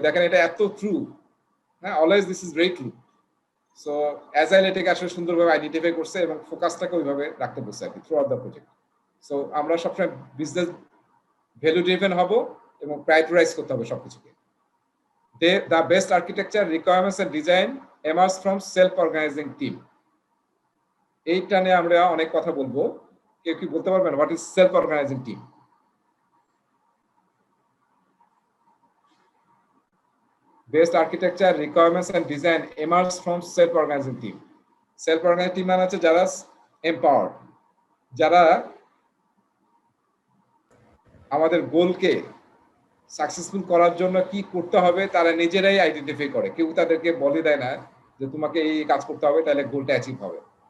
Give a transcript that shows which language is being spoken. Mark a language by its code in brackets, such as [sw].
[bn] দেখেন এটা এত ট্রু, হ্যাঁ, [en] Always this is very true. [bn] So agile এটাকে আসলে সুন্দরভাবে আইডেন্টিফাই করছে এবং ফোকাসটাকে ওইভাবে রাখতে বলছে আর কি [en] Throughout the project. [bn] So আমরা সবসময় বিজনেস ভ্যালু ড্রিভেন হব এবং প্রায়োরিটাইজ করতে হবে সবকিছুকে। [en] The best architecture requirements and design emerge from self-organizing team. [bn] এইটা নিয়ে আমরা অনেক কথা বলবো। কেউ কি বলতে পারবেন [en] What is self organising team? Best architecture requirements and design emerge from self organising team. [bn] Self organising team মানে হচ্ছে যারা এম্পাওয়ার্ড, যারা আমাদের গোলকে সাকসেসফুল করার জন্য কি করতে হবে তারা নিজেরাই আইডেন্টিফাই করে, কেউ তাদেরকে বলে দেয় না যে তোমাকে এই কাজ করতে হবে তাহলে গোলটা অ্যাচিভ হবে।